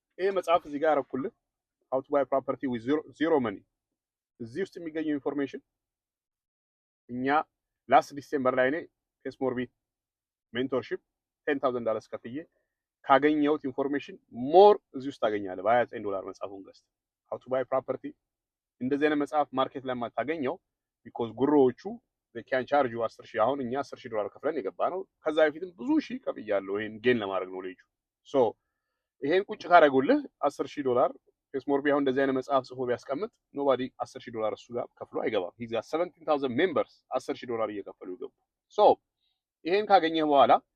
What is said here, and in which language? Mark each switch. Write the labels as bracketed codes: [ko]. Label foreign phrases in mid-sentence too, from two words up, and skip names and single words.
[am] ይሄ መጽሐፍ እዚህ ጋር ያረኩልህ [en] how to buy property with zero money [am] እዚህ ውስጥ የሚገኘው ኢንፎርሜሽን እኛ [en] last December [am] ላይ እኔ ኬስሞርቢት ሜንቶርሺፕ $10,000 ከፍዬ ካገኘሁት [en] information more [am] እዚህ ውስጥ ታገኛለህ። $29 መጽሐፉን ገዝተህ [en] how to buy property [am] እንደዚህ አይነት መጽሐፍ ማርኬት ላይ ማታገኘው ቢኮዝ ጉሮዎቹ [en] they can charge you 10,000 [am] አሁን እኛ $10,000 ከፍለን የገባ ነው። ከዛ በፊትም ብዙ ሺህ ከፍያለሁ ይሄን ጌን ለማድረግ ነው ልጁ ሶ ይሄን ቁጭ ካደረጉልህ $10,000 ኬስሞርቢ አሁን እንደዚህ አይነት መጽሐፍ ጽፎ ቢያስቀምጥ ኖባዲ $10,000 እሱ ጋር ከፍሎ አይገባም። [en] his 17,000 members [am] $10,000 እየከፈሉ ይገቡ። ሶ ይሄን ካገኘህ በኋላ